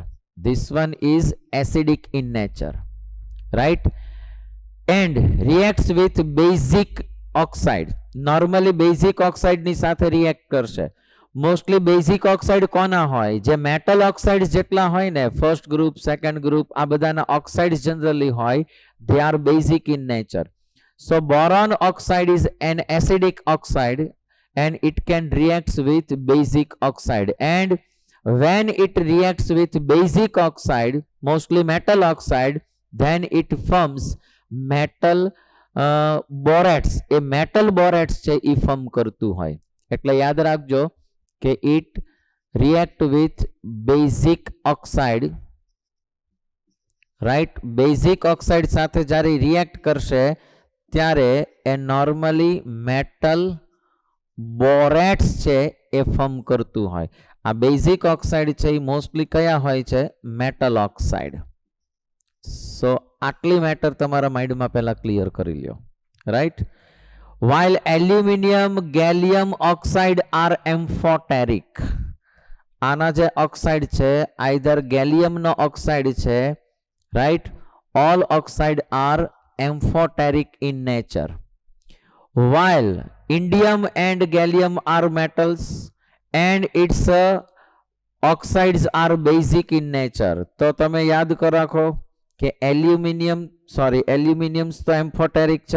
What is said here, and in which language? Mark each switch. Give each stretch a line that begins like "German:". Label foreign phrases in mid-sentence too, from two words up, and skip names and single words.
English: This one is acidic in nature, right? And reacts with basic oxide. Normally basic oxide
Gujarati: ની સાથે react કરશે.
English: Mostly basic oxide
Gujarati: કોના હોય? જે
English: metal oxides
Gujarati: જેટલા હોય ને,
English: first group, second group,
Gujarati: આ બધાના
English: oxides generally
Gujarati: હોય,
English: they are basic in nature. So boron oxide is an acidic oxide and it can react with basic oxide, and when it reacts with basic oxide, mostly metal oxide, then it forms metal borates.
Gujarati: એ
English: metal borates
Gujarati: છે એ form કરતું હોય. એટલે યાદ રાખજો કે
English: it react with basic oxide, right? basic oxide
Gujarati: સાથે જ્યારે react કરશે ત્યારે એ normally
English: metal borates
Gujarati: છે એ ફોર્મ કરતું હોય. આ
English: basic oxide
Gujarati: છે એ મોસ્ટલી કયા હોય છે?
English: metal oxide.
Gujarati: સો આટલી મેટર તમારા માઇન્ડમાં પહેલા ક્લિયર કરી લ્યો, રાઈટ?
English: while aluminium gallium oxide are amphoteric.
Gujarati: આના જે ઓક્સાઇડ છે either gallium નો ઓક્સાઇડ છે,
English: right? all oxide are amphoteric in nature, while indium and gallium are metals and its oxides are basic in nature.
Gujarati: તો તમે યાદ કરી રાખો કે એલ્યુમિનિયમ્સ તો એમ્ફોટેરિક છે.